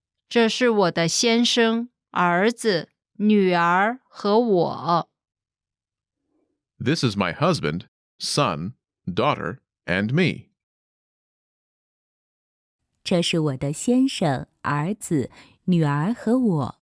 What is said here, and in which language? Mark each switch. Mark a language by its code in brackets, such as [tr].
[zh] 这是我的先生、儿子、女儿和我。 [en] this is my husband, son, daughter, and me. [zh] 这是我的先生、儿子、女儿和我。